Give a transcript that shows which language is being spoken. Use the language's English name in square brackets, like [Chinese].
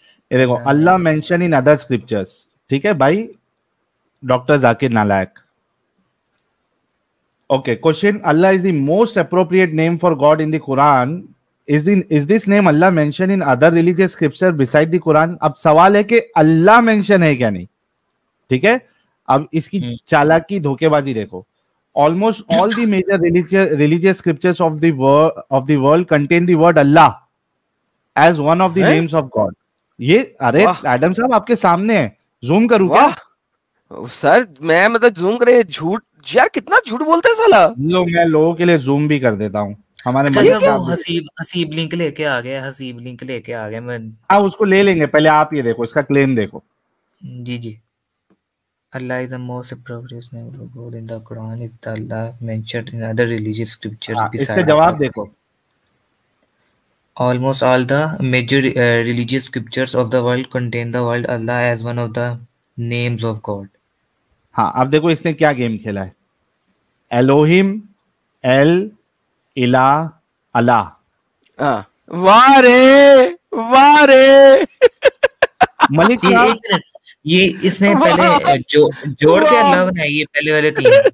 [Hindi] ये देखो, अल्लाह [English] mention in other scriptures, [Hindi] ठीक है भाई, डॉक्टर जाकिर नालायक। [English] Okay, question, Allah is the most appropriate name for God in the Quran, is this name Allah mention in other religious scripture beside the Quran? [Hindi] अब सवाल है कि अल्लाह मेंशन है क्या नहीं, ठीक है। अब इसकी चालाकी धोखेबाजी देखो, [English] almost all the major religious scriptures of the world contain the word Allah as one of the names of God. [Hindi] ये अरे एडम साहब आपके सामने है, जूम करूं क्या? सर मैं मतलब जूम करे, झूठ यार कितना झूठ बोलते हैं साला। लो मैं लोगों के लिए जूम भी कर देता हूं। हमारे वो हसीब लिंक लेके आ गया, हसीब लिंक लेके आ गया मैं। हाँ उसको ले लेंगे, पहले आप ये देखो, इसका क्लेम देखो। जी जी, [English] Allah is the most appropriate name for God in the Quran is the Allah mentioned in other religious scriptures beside. [Hindi] इसका जवाब देखो, [English] almost all the major religious scriptures of the world contain the word Allah as one of the names of God. [Hindi] हाँ अब देखो इसने क्या game खेला है, एलोहिम, एल, इला, अल्लाह। वाह रे वाह रे। मलिक साहब ये इसने पहले जोड़ के अल्लाह बनाया, ये पहले वाले 3,